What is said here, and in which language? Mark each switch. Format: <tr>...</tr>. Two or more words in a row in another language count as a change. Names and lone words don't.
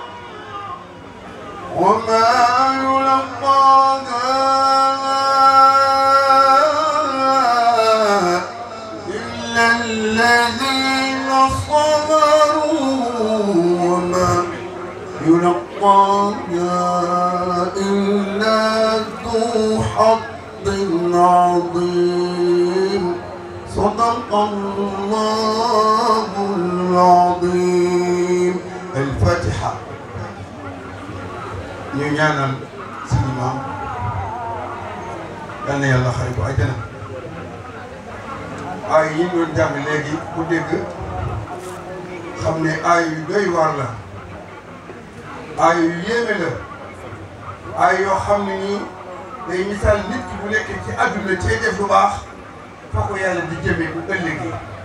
<ar>وما يلقاها إلا الذين صبروا يلقاها إلا ذو حظ عظيم صدق الله العظيم. الفاتحة.</ar> <wo>ñu ñaanal suñu maam yal na yàlla xare ko àjjana. ay yi ñu doon jàng léegi ku dégg xam ne ay yu doy waar la, ay yu yéeme la, ay yoo xam ne nii day misaal nit ki bu nekkee ci àdduna cee def lu baax fa ko yàlla di jëmee bu ëllëgee.</wo>